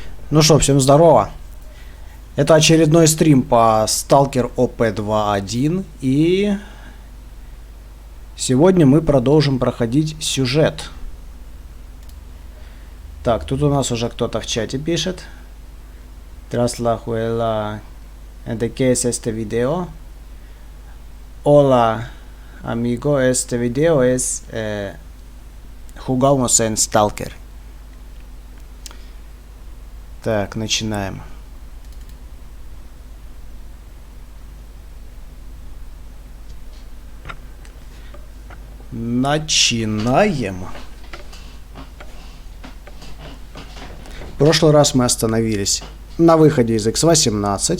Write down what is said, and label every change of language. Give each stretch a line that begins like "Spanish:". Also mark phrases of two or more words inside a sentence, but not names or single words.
Russian: Ну что, всем здорово. Это очередной стрим по Stalker OP2.1. И сегодня мы продолжим проходить сюжет. Так, тут у нас уже кто-то в чате пишет.
Spanish: Tras la juela de que es este video. Hola, amigo, este video es jugamos en Stalker.
Russian: Так, начинаем. Начинаем. В прошлый раз мы остановились на выходе из X18.